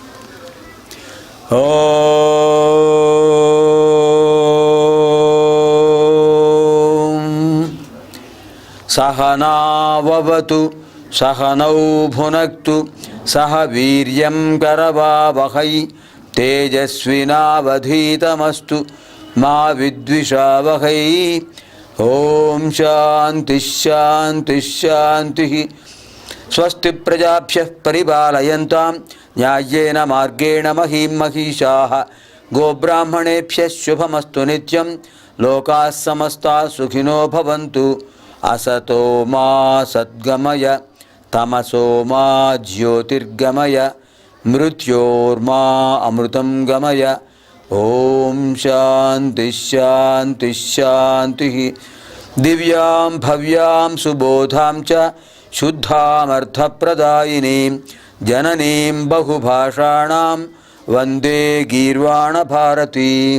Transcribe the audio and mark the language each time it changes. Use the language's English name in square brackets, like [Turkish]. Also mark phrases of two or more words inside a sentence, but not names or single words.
[Sanskrit] ఓం సహనావవతు సహనౌ భునక్తు సహ వీర్యం కరవావహై తేజస్వినావధీతమస్తు మా విద్విషావహై. ఓం శాంతి శాంతి శాంతి. స్వస్తి ప్రజాభ్యః పరిపాలయంతాం న్యాయేన మార్గేణ మహీం మహిషాః. గోబ్రాహ్మణేభ్యः శుభమస్తు నిత్యం. లోకాः సమస్తాः సుఖినో భవంతు. అసతో మా సద్గమయ, తమసో మా జ్యోతిర్గమయ, మృత్యోర్మా అమృతం గమయ. ఓం శాంతి శాంతి శాంతి. దివ్యాం భవ్యాం సుబోధాం చ శుద్ధామర్థప్రదాయినీం జననీం బహుభాషాణాం వందే గీర్వాణ భారతీం.